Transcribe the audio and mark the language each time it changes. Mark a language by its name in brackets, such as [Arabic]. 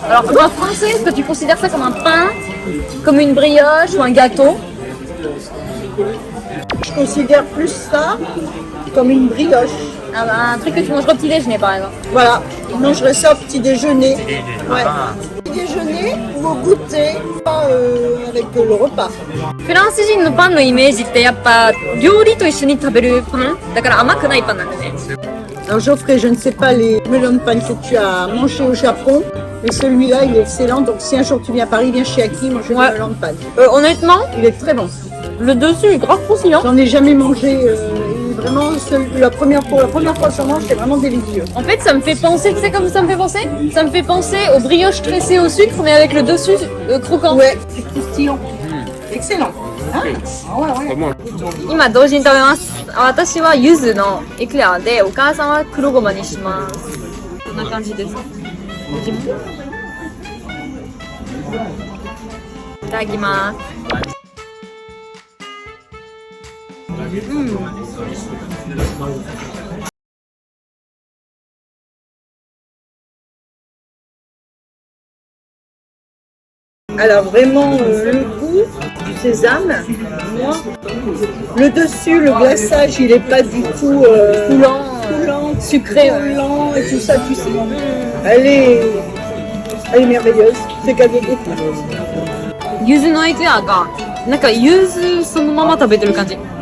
[French] Alors, toi, français, est-ce que tu considères ça comme un pain, comme une brioche ou un gâteau? Je considère plus ça comme une brioche. Un truc que tu mangeras au petit déjeuner, par exemple. Voilà, je mangerais ça au petit déjeuner. Ouais. あ Au petit déjeuner ou au goûter, pas avec le repas. [Japanese] フランス人のパンのイメージってやっぱ料理と一緒に食べるパンだから甘くないパンなんだね。 [French] Alors Geoffrey, je ne sais pas les melons de panne que tu as mangé au Japon, mais celui-là, il est excellent. Donc si un jour tu viens à Paris, viens chez Aki manger Ouais. du melon de panne. Honnêtement, Il est très bon. le dessus est grave croustillant. J'en ai jamais mangé. Vraiment, pour la première fois que j'en mange, c'est vraiment délicieux. En fait, ça me fait penser, tu sais comme ça me fait penser? Ça me fait penser aux brioches tressées au sucre, mais avec le dessus croquant. Ouais, c'est croustillant. Excellent. Hein? Ah ouais, ouais. [Japanese] 今同時に食べます。私は柚子のエクレアで、お母さんは黒ごまにします。こんな感じです。いただきます。 [French] Alors vraiment, le goût du sésame, moi, le dessus, le glaçage, il n'est pas du tout coulant, sucré, ouais. coulant et tout ça, tu sais. Elle est merveilleuse, c'est cadeau de fou. [Japanese] 柚子のエクレアが、なんか柚子そのまま食べてる感じ。